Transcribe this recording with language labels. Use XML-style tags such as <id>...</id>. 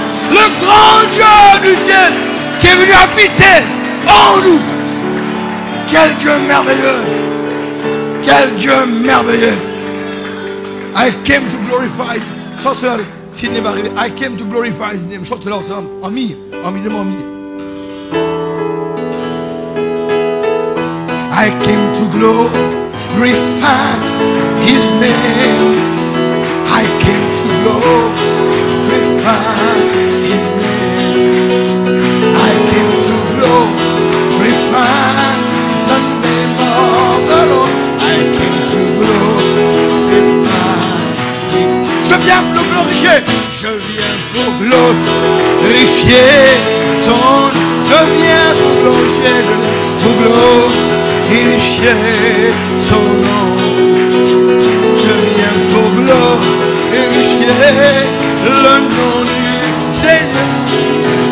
<fr>Le grand Dieu du ciel qui est venu habiter en nous. Quel Dieu merveilleux. Quel Dieu merveilleux.</fr> <en>I came to glorify.</en> <fr>Sans cela, s'il n'est pas arrivé.</fr> <en>I came to glorify his name.</en> <fr>Chante-le ensemble. En mi. En mi.</fr> <en>I came to glorify his name. I came to glorify his name. I came to glorify the name of the Lord. I came to glorify him.</en> <fr>Je viens pour le glorifier. Je viens pour glorifier son nom. Je viens pour glorifier. Je viens pour glorifier son nom. Je viens pour glorifier le nom du Seigneur.</fr>